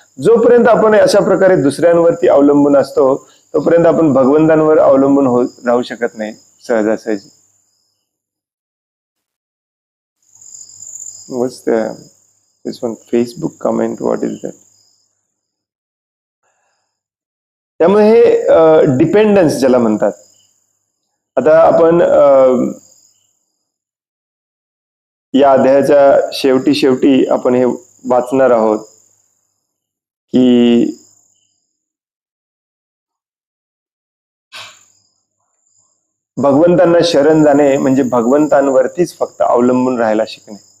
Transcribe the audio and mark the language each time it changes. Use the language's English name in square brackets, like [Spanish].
[Marathi] जोपर्यंत आपण अशा प्रकारे दुसऱ्यांवरती अवलंबून असतो तोपर्यंत आपण भगवंतांवर अवलंबून राहू शकत नाही सहजासहजी. [English] What's this one Facebook comment? What is that? [Marathi] त्यामुळे हे डिपेंडन्स ज्याला म्हणतात. आता आपण या अध्यायाच्या शेवटी आपण हे वाचणार आहोत की भगवंतांना शरण जाणे म्हणजे भगवंतांवरतीच फक्त अवलंबून राहायला शिकणे.